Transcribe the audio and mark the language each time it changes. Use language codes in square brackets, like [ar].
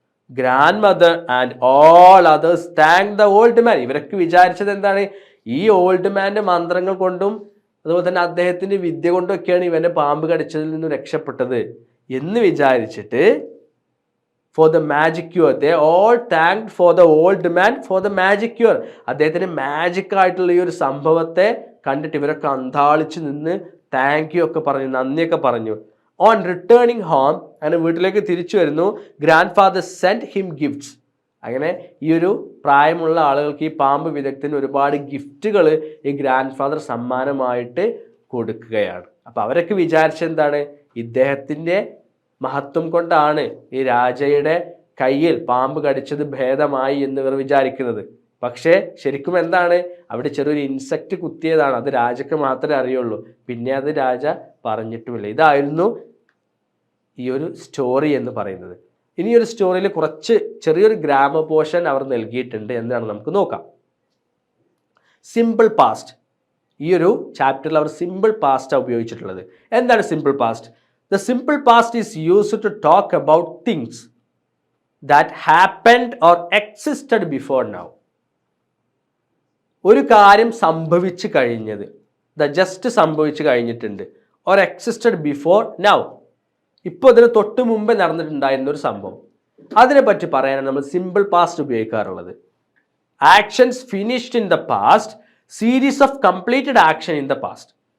[en] Grandmother and all others thank the old man. [ml] ഇവരൊക്കെ വിചാരിച്ചത് എന്താണ്? ഈ ഓൾഡ് മാൻ്റെ മന്ത്രങ്ങൾ കൊണ്ടും അതുപോലെ തന്നെ അദ്ദേഹത്തിൻ്റെ വിദ്യ കൊണ്ടൊക്കെയാണ് ഇവനെ പാമ്പ് കടിച്ചതിൽ നിന്നും രക്ഷപ്പെട്ടത് എന്ന് വിചാരിച്ചിട്ട് [en] for the magic cure. They all thanked for the old man for the magic cure. [ml] അദ്ദേഹത്തിന് മാജിക് ആയിട്ടുള്ള ഈ ഒരു സംഭവത്തെ കണ്ടിട്ട് ഇവരൊക്കെ അന്താളിച്ച് നിന്ന് താങ്ക് യു ഒക്കെ പറഞ്ഞു, നന്ദിയൊക്കെ പറഞ്ഞു. [en] on returning home, [ml] അങ്ങനെ വീട്ടിലേക്ക് തിരിച്ചു വരുന്നു, [en] Grandfather sent him gifts. [ml] അങ്ങനെ ഈ ഒരു പ്രായമുള്ള ആളുകൾക്ക് ഈ പാമ്പ് വിദഗ്ധന് ഒരുപാട് ഗിഫ്റ്റുകൾ ഈ ഗ്രാൻഡ് ഫാദർ സമ്മാനമായിട്ട് കൊടുക്കുകയാണ്. അപ്പോൾ അവരൊക്കെ വിചാരിച്ചെന്താണ്? ഇദ്ദേഹത്തിൻ്റെ മഹത്വം കൊണ്ടാണ് ഈ രാജയുടെ കയ്യിൽ പാമ്പ് കടിച്ചത് ഭേദമായി എന്ന് ഇവർ വിചാരിക്കുന്നത്. പക്ഷേ ശരിക്കും എന്താണ്? അവിടെ ചെറിയൊരു ഇൻസെക്റ്റ് കുത്തിയതാണ്, അത് രാജയ്ക്ക് മാത്രമേ അറിയുള്ളൂ. പിന്നെ അത് രാജ പറഞ്ഞിട്ടുമില്ല. ഇതായിരുന്നു ഈ ഒരു സ്റ്റോറി എന്ന് പറയുന്നത്. ഇനി ഒരു സ്റ്റോറിയിൽ കുറച്ച് ചെറിയൊരു ഗ്രാമർ പോർഷൻ അവർ നൽകിയിട്ടുണ്ട്. എന്താണ് നമുക്ക് നോക്കാം. Simple past. ഈ ഒരു ചാപ്റ്ററിൽ അവർ സിമ്പിൾ പാസ്റ്റാണ് ഉപയോഗിച്ചിട്ടുള്ളത്. എന്താണ് simple past? [en] The simple past is used to talk about things that happened or existed before now. [ml] ഒരു കാര്യം സംഭവിച്ചു കഴിഞ്ഞത്, ജസ്റ്റ് സംഭവിച്ചു കഴിഞ്ഞിട്ടുണ്ട്, [en] or existed before now. [ml] ഇപ്പോൾ ഇതിന് തൊട്ട് മുമ്പ് നടന്നിട്ടുണ്ടായിരുന്ന ഒരു സംഭവം, അതിനെപ്പറ്റി പറയാനാണ് നമ്മൾ സിമ്പിൾ പാസ്റ്റ് ഉപയോഗിക്കാറുള്ളത്. [en] Actions finished in the past, series of completed action in the past.